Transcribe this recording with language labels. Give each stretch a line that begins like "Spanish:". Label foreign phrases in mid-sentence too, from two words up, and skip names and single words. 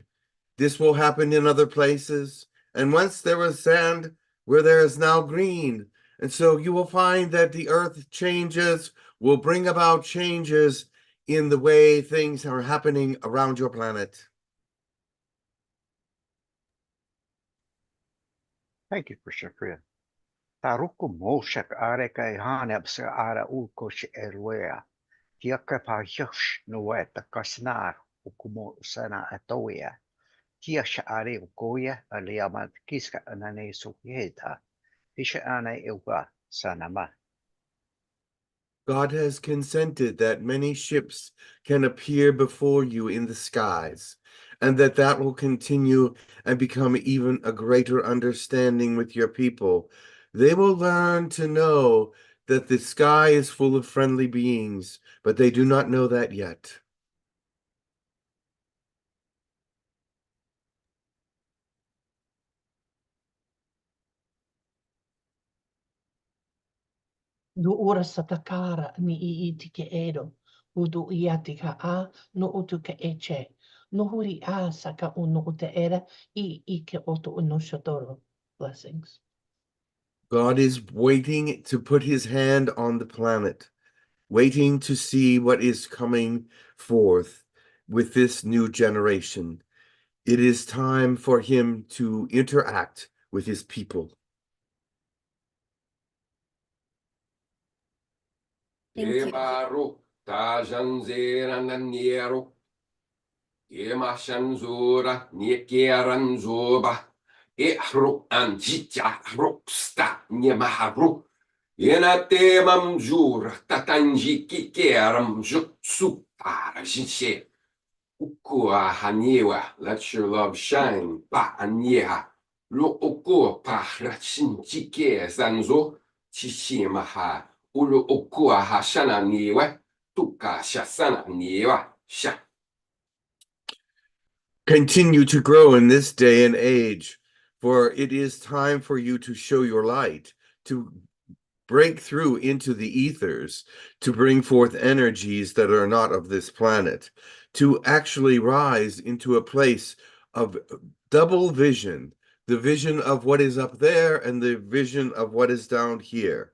English: This will happen in other places. And once there was sand, where there is now green. And so you will find that the earth changes, will bring about changes in the way things are happening around your planet. Thank you, Christian Priya. Taruku moshak are kai haneb se ara ulkosh elwea. Tiaka pa yosh nueta kasnar ukumo sana atoya. Tiasha are ukoya aliamat kiska anane sukieta. Isha ane ilwa sanama. God has consented that many ships can appear before you in the skies, and that will continue and become even a greater understanding with your people. They will learn to know that the sky is full of friendly beings, but they do not know that yet. Du ora satakara ni I tike edo. Udu iatika a no utu ke eche. No huri a saka uno ute era I ike oto uno shotoro. Blessings. God is waiting to put his hand on the planet, waiting to see what is coming forth with this new generation. It is time for him to interact with his people. Thank you. Ebaro tajanzera naniero. Emashanzura niekeranzoba. Ehro anjitya roksta niemaharu. Yenate mamjura tatanji kikeram jutsu parajishe. Ukua haniewa, let your love shine. Pa anieha. Lo oko pa rachinchike zanzo. Chichimaha. Ulu okua hashana niwe, tuka shasana niwa sha. Continue to grow in this day and age, for it is time for you to show your light, to break through into the ethers, to bring forth energies that are not of this planet, to actually rise into a place of double vision, the vision of what is up there and the vision of what is down here.